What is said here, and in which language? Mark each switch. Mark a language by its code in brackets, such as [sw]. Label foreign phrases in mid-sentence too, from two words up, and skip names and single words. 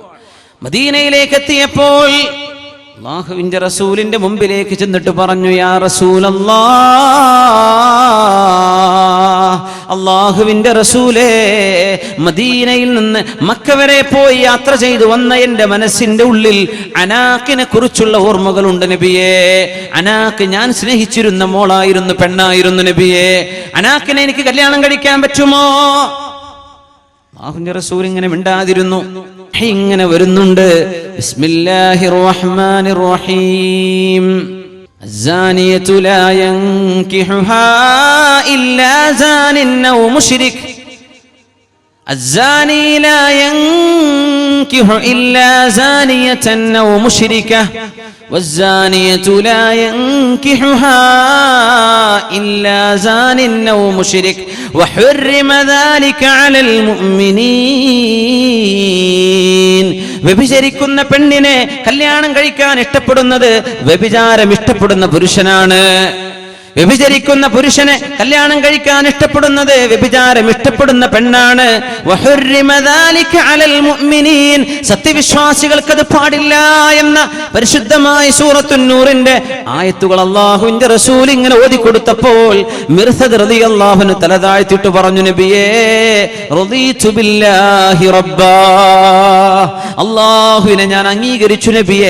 [ml] മദീനയിലേക്ക് എത്തിയപ്പോൾ അള്ളാഹുവിന്റെ റസൂലിന്റെ മുമ്പിലേക്ക് ചെന്നിട്ട് പറഞ്ഞു, [ar] يا رسول الله, [ml] അള്ളാഹുവിന്റെ റസൂലേ, മദീനയിൽ നിന്ന് മക്ക വരെ പോയി യാത്ര ചെയ്തു വന്ന എന്റെ മനസ്സിന്റെ ഉള്ളിൽ അനാക്കിനെ കുറിച്ചുള്ള ഓർമ്മകളുണ്ട് നബിയേ. അനാക്ക് ഞാൻ സ്നേഹിച്ചിരുന്ന മോളായിരുന്നു, പെണ്ണായിരുന്നു നബിയേ. അനാക്കിനെ എനിക്ക് കല്യാണം കഴിക്കാൻ പറ്റുമോ? അല്ലാഹുവിന്റെ റസൂൽ ഇങ്ങനെ മിണ്ടാതിരുന്നു. ഇങ്ങനെ വരുന്നുണ്ട്. [ar] بسم الله الرحمن الرحيم. الزانية لا ينكحها إلا زان أو مشرك. الزاني لا ينكح إلا زانية أو مشركة والزانية لا ينكحها إلا زان أو مشرك وحرم ذلك على المؤمنين. [ml] വ്യഭിചരിക്കുന്ന പെണ്ണിനെ കല്യാണം കഴിക്കാൻ ഇഷ്ടപ്പെടുന്നത് വ്യഭിചാരം ഇഷ്ടപ്പെടുന്ന പുരുഷനാണ്. വ്യഭിചരിക്കുന്ന പുരുഷനെ കല്യാണം കഴിക്കാൻ ഇഷ്ടപ്പെടുന്നത് വ്യഭിചാരം ഇഷ്ടപ്പെടുന്ന പെണ്ണാണ്. [ar] وحرم ذلك على المؤمنين. [ml] സത്യവിശ്വാസികൾക്ക് അത് പാടില്ല എന്ന പരിശുദ്ധമായ സൂറത്തുൻ നൂറിന്റെ ആയത്തുകൾ അല്ലാഹുവിന്റെ റസൂൽ ഇങ്ങനെ ഓതി കൊടുത്തപ്പോൾ മിർസദ് [ar] رضي الله عنه [ml] തല താഴ്ത്തിയിട്ട് പറഞ്ഞു, നബിയേ, [ar] رضيت بالله ربا, [ml] അല്ലാഹുവിനെ ഞാൻ അംഗീകരിച്ചു നബിയേ.